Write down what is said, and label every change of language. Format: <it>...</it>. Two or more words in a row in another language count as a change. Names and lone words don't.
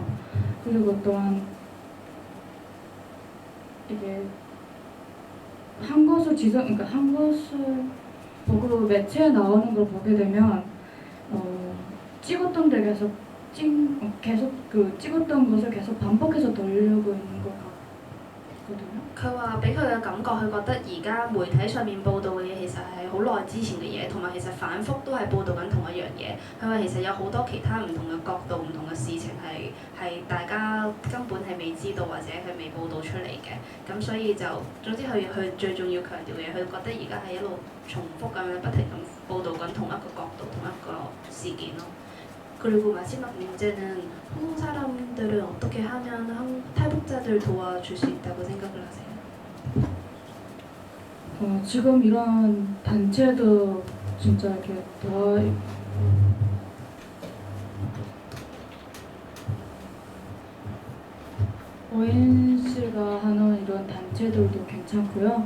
<ko>그리고 또한 이게 한 것을 그러니까 한 것을 보고 매체에 나오는 걸 보게 되면 찍었던 데 계속 그 찍었던 것을 계속 반복해서 돌리려고 있는 것 같거든요.</ko> <yue>佢話俾佢嘅感覺，佢覺得而家媒體上面報道嘅嘢其實係好耐之前嘅嘢，同埋其實反覆都係報導緊同一樣嘢。佢話其實有好多其他唔同嘅角度、唔同嘅事情係大家根本係未知道或者佢未報導出嚟嘅。咁所以總之佢最重要強調嘅，佢覺得而家係一路重複咁樣不停咁報導緊同一個角度、同一個事件咯。</yue> <ko>그리고 마지막 문제는 한국 사람들은 어떻게 하면 탈북자들 도와줄 수 있다고 생각을 하세요? 지금 이런 단체도 진짜 이렇게 ONC가 하는 이런 단체들도 괜찮고요.</ko>